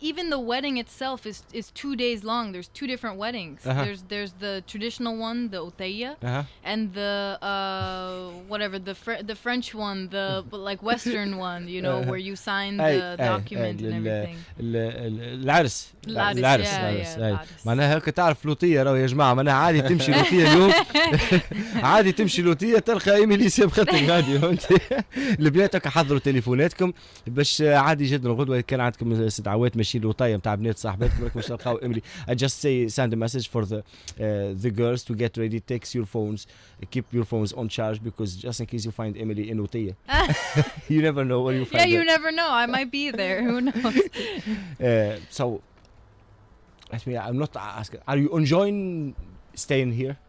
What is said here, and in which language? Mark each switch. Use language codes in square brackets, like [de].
[en] Even the wedding itself is 2 days long. There's 2 different weddings. There's the traditional one, the otaya, and the whatever the French one, the like Western one. You know, where you sign the document and everything. [ar] العرس. العرس. معناها هكا تعرف لوطية راهو يا جماعة، معناها عادي تمشي لوطية اليوم. عادي تمشي لوطية تلقى إيميلي سابقتك عادي. البنات هكا حضروا تليفوناتكم باش عادي جدا. غدوة كان عندكم استدعاءات ماشيين لوطية نتاع بنات صاحباتكم، راكم باش تلقاو إيميلي. [en] I just say send a message for the girls to get ready. Take your phones, keep your phones on charge, because just in case you find Emily in Utaya. You never know where you find her. Yeah, you never know. I might be there. Who knows? So I'm not asking, are you enjoying staying here?